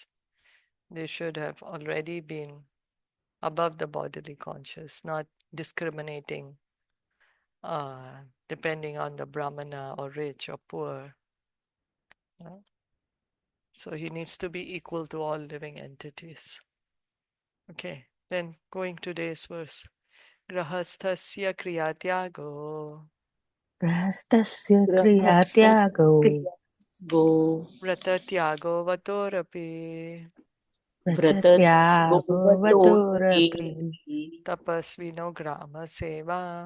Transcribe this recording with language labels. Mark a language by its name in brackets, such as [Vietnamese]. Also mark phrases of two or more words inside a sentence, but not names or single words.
[English] They should have already been above the bodily conscious, not discriminating depending on the brahmana or rich or poor. So he needs to be equal to all living entities. Okay, then going today's verse. [Sanskrit] Grahasthasya kriyatyago. Grahastasya kriyatyago. Vratatyago vatorapi. Vratatyago vatorapi. Tapasvino grama seva.